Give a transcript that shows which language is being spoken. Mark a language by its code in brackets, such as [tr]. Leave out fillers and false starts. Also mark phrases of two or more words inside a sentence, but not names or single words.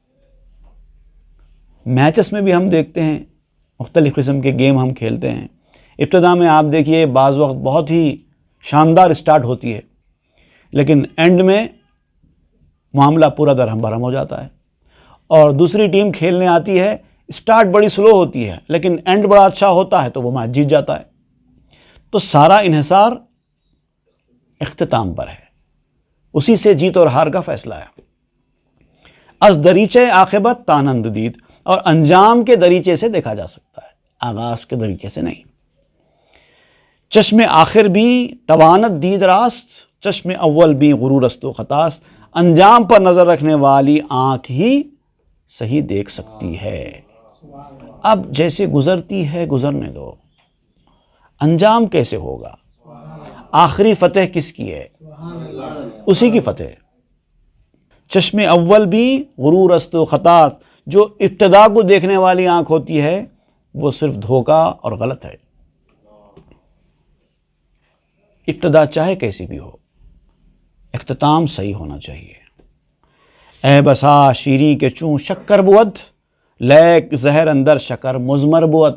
[ur] میچز میں بھی ہم دیکھتے ہیں، مختلف قسم کے گیم ہم کھیلتے ہیں، ابتدا میں آپ دیکھیے بعض وقت بہت ہی شاندار اسٹارٹ ہوتی ہے، لیکن اینڈ میں معاملہ پورا درہم برہم ہو جاتا ہے۔ اور دوسری ٹیم کھیلنے آتی ہے، اسٹارٹ بڑی سلو ہوتی ہے لیکن اینڈ بڑا اچھا ہوتا ہے تو وہ میچ جیت جاتا ہے۔ تو سارا انحصار اختتام پر ہے، اسی سے جیت اور ہار کا فیصلہ ہے۔ [fa] از دریچہ عاقبت تانند دید، [ur] اور انجام کے دریچے سے دیکھا جا سکتا ہے، آغاز کے دریچے سے نہیں۔ [fa] چشم آخر بھی توانت دید راست، چشم اول بھی غرور است و خطاست۔ [ur] انجام پر نظر رکھنے والی آنکھ ہی صحیح دیکھ سکتی ہے۔ اب جیسے گزرتی ہے گزرنے دو، انجام کیسے ہوگا؟ آخری فتح کس کی ہے؟ اسی کی فتح۔ [fa] چشم اول بھی غرور است و خطاست، [ur] جو ابتدا کو دیکھنے والی آنکھ ہوتی ہے وہ صرف دھوکہ اور غلط ہے۔ ابتدا چاہے کیسی بھی ہو، اختتام صحیح ہونا چاہیے۔ [fa] اے بسا شیریں کے چوں شکر بود، لیک زہر اندر شکر مضمر بود۔